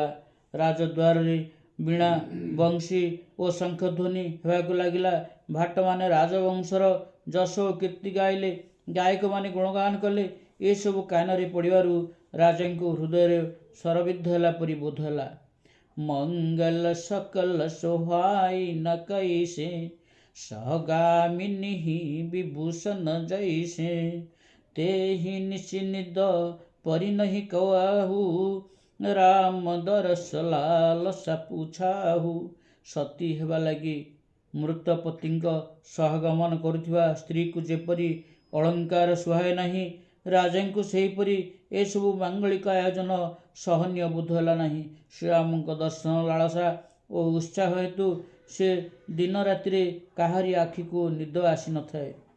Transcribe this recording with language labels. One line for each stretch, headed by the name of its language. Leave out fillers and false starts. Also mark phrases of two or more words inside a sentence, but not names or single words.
Odia: ରାଜଦ୍ୱାରରେ ବୀଣା ବଂଶୀ ଓ ଶଙ୍ଖଧ୍ୱନି ହେବାକୁ ଲାଗିଲା। ଭାଟମାନେ ରାଜବଂଶର ଯଶ ଓ କୀର୍ତ୍ତି ଗାଇଲେ, ଗାୟକମାନେ ଗୁଣଗାନ କଲେ। ଏସବୁ କାନରେ ପଡ଼ିବାରୁ ରାଜାଙ୍କୁ ହୃଦୟରେ ସ୍ୱରବିଦ୍ଧ ହେଲା ପରି ବୋଧ ହେଲା।
Awadhi: मंगल सकल सोहाई न कैसे, सगामिनी विभूषण जैसे, ते ही निशिनिद परि नहीं कवाहू, राम दरस लालसा पुछाहू।
Odia: ସତୀ ହେବା ଲାଗି ମୃତ ପତିଙ୍କ ସହ ଗମନ କରୁଥିବା ସ୍ତ୍ରୀକୁ ଯେପରି ଅଳଙ୍କାର ସୁହାଏ ନାହିଁ, ରାଜାଙ୍କୁ ସେହିପରି ଏସବୁ ମାଙ୍ଗଳିକ ଆୟୋଜନ ସହନୀୟ ବୋଧ ହେଲା ନାହିଁ। ଶ୍ରୀରାମଙ୍କ ଦର୍ଶନ ଲାଳସା ଓ ଉତ୍ସାହ ହେତୁ ସେ ଦିନ ରାତିରେ କାହାରି ଆଖିକୁ ନିଦ ଆସିନଥାଏ।